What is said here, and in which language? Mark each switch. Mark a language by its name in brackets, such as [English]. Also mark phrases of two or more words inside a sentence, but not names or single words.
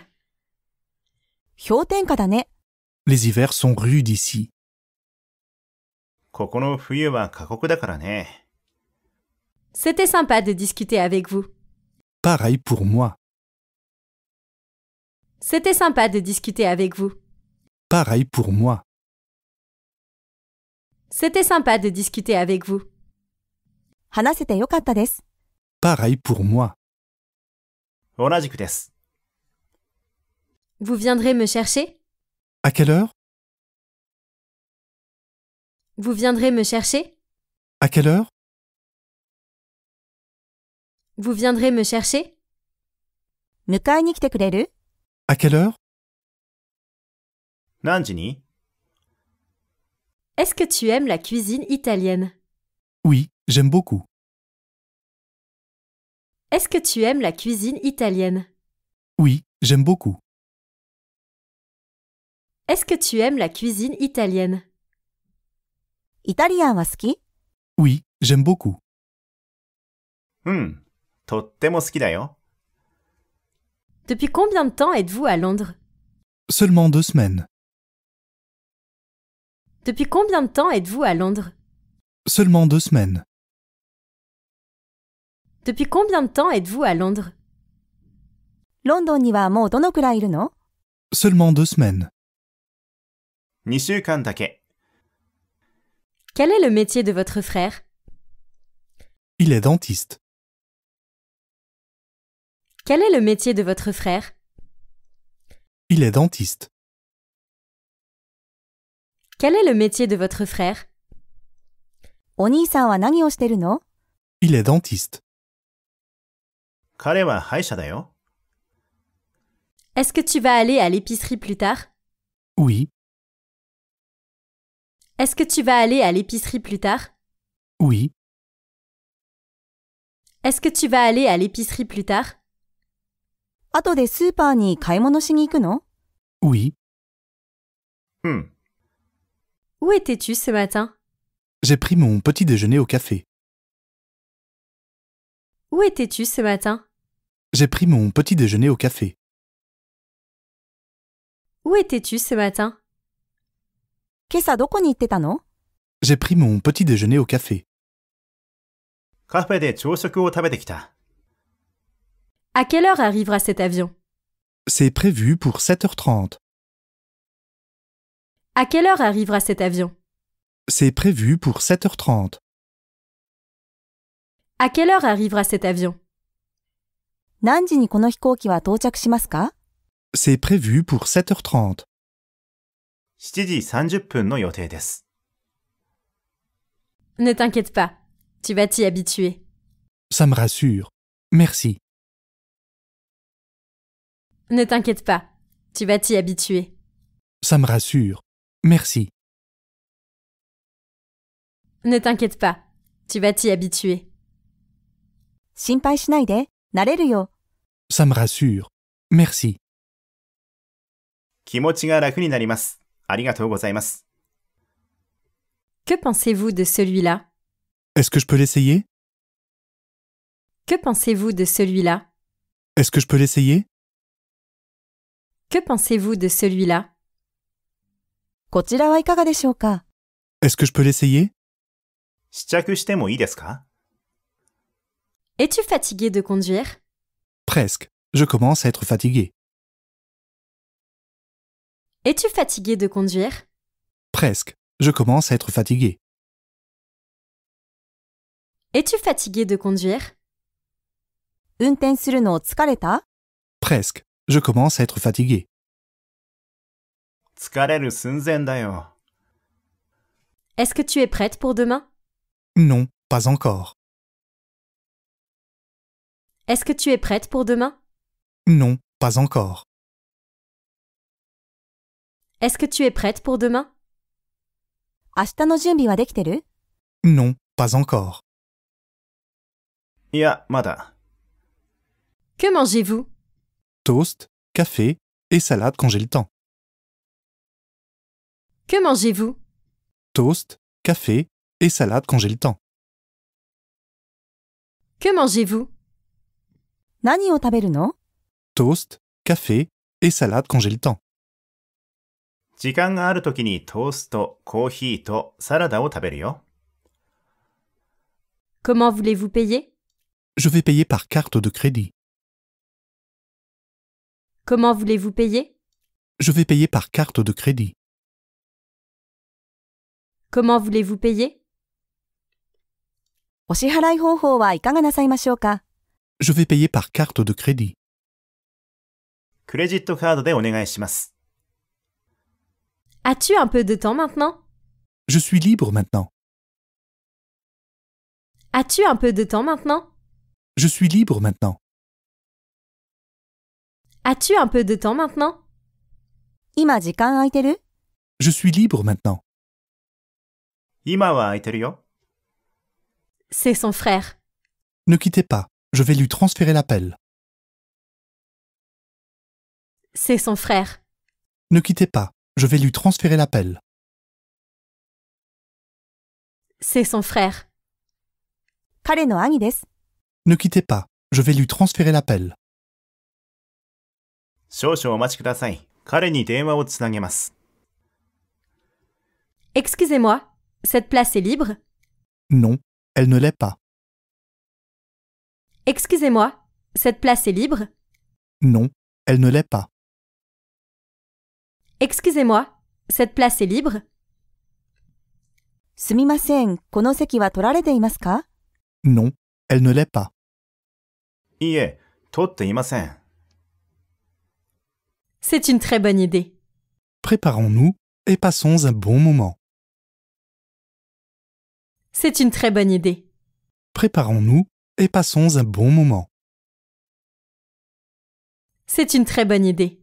[Japanese] 氷点下だね。 [French] Les hivers sont rudes ici. [Japanese] ここの冬は過酷だからね。 [French] C'était sympa de discuter avec vous. Pareil pour moi. C'était sympa de discuter avec vous. Pareil pour moi. C'était sympa de discuter avec vous. [Japanese] 話せてよかったです。 [French] Pareil pour moi. [Japanese] 同じくです。 [French] Vous viendrez me chercher? À quelle heure? Vous viendrez me chercher? À quelle heure? Vous viendrez me chercher? [Japanese] 迎えに来てくれる？ [French] À quelle heure? [Japanese] 何時に？ [French] Est-ce que tu aimes la cuisine italienne? Oui, j'aime beaucoup. Est-ce que tu aimes la cuisine italienne? Oui, j'aime beaucoup. Est-ce que tu aimes la cuisine italienne? [Japanese] イタリアンは好き？ [French] Oui, j'aime beaucoup. [Japanese] うん。とっても好きだよ。 [French] Depuis combien de temps êtes-vous à Londres? Seulement 2 semaines. Depuis combien de temps êtes-vous à Londres? Seulement 2 semaines. Depuis combien de temps êtes-vous à Londres? [Japanese] ロンドンにはもうどのくらいいるの？ [French] Seulement 2 semaines. [Japanese] 2 週間だけ。 [French] Quel est le métier de votre frère? Il est dentiste. Quel est le métier de votre frère? Il est dentiste. Quel est le métier de votre frère? [Japanese] お兄さんは何をしてるの？ [French] Il est dentiste. [Japanese] 彼は歯医者だよ。 [French] Est-ce que tu vas aller à l'épicerie plus tard? Oui, Est-ce que tu vas aller à l'épicerie plus tard? oui, Est-ce que tu vas aller à l'épicerie plus tard? [Japanese] 後でスーパーに買い物しに行くの？ [French] oui. [Japanese] うん。 [French] Où étais-tu ce matin? J'ai pris mon petit déjeuner au café. Où étais-tu ce matin? J'ai pris mon petit déjeuner au café. Où étais-tu ce matin? [Japanese] 今朝どこに行ってたの？ [French] J'ai pris mon petit déjeuner au café. [Japanese] カフェで朝食を食べてきた。 [French] À quelle heure arrivera cet avion? C'est prévu pour 7h30. À quelle heure arrivera cet avion? C'est prévu pour 7h30. À quelle heure arrivera cet avion? [Japanese] 何時にこの飛行機は到着しますか？ [French] C'est prévu pour 7h30. [Japanese] 7時30分の予定です。 [French] Ne t'inquiète pas, tu vas t'y habituer. Ça me rassure. Merci. Ne t'inquiète pas, tu vas t'y habituer. Ça me rassure. Merci. Ne t'inquiète pas, tu vas t'y habituer. [Japanese] 心配しないで、慣れるよ。 [French] Ça me rassure. Merci. [Japanese] 気持ちが楽になります。ありがとうございます。 [French] Que pensez-vous de celui-là? Est-ce que je peux l'essayer? Que pensez-vous de celui-là? Est-ce que je peux l'essayer? Que pensez-vous de celui-là? [Japanese] こちらはいかがでしょうか？ [French] Est-ce que je peux l'essayer? [Japanese] 試着してもいいですか？ [French] Es-tu fatigué de conduire? Presque. Je commence à être fatigué. Es-tu fatigué de conduire? Presque. Je commence à être fatigué. Es-tu fatigué de conduire? [Japanese] 運転するの疲れた？ [French] Presque. Je commence à être fatigué. [Japanese] 疲れる寸前だよ。 [French] Est-ce que tu es prête pour demain? Non, pas encore. Est-ce que tu es prête pour demain? Non, pas encore. Est-ce que tu es prête pour demain? [Japanese] 明日の準備はできてる？ [French] Non, pas encore. [Japanese] いや、まだ。 [French] Que mangez-vous? Toast, café et salade quand j'ai le temps. Que mangez-vous? Toast, café et salade quand j'ai le temps. Que mangez-vous? [Japanese] 何を食べるの？ [French] Toast, café et salade quand j'ai le temps. [Japanese] 時間があるときにトースト、コーヒーとサラダを食べるよ。 [French] Comment voulez-vous payer? Je vais payer par carte de crédit. Comment voulez-vous payer? Je vais payer par carte de crédit. Comment voulez-vous payer? [Japanese] お支払い方法はいかがなさいましょうか？ [French] Je vais payer par carte de crédit. [Japanese] クレジットカードでお願いします。 [French] As-tu un peu de temps maintenant? Je suis libre maintenant. As-tu un peu de temps maintenant? Je suis libre maintenant. As-tu un peu de temps maintenant? [Japanese] 今時間空いてる？ [French] Je suis libre maintenant. [Japanese] 今は空いてるよ。 [French] C'est son frère. Ne quittez pas. Je vais lui transférer l'appel. C'est son frère. Ne quittez pas. Je vais lui transférer l'appel. C'est son frère. [Japanese] 彼の兄です。 [French] Ne quittez pas. Je vais lui transférer l'appel. [Japanese] 少々お待ちください。彼に電話をつなげます。 [French] Excusez-moi, cette place est libre? Non, elle ne l'est pas. Excusez-moi, cette place est libre? Non, elle ne l'est pas. Excusez-moi, cette place est libre? [Japanese] すみません、この席は取られていますか？ [French] Non, elle ne l'est pas. [Japanese] いいえ、取っていません。 [French] C'est une très bonne idée. Préparons-nous et passons un bon moment. C'est une très bonne idée. Préparons-nous et passons un bon moment. C'est une très bonne idée.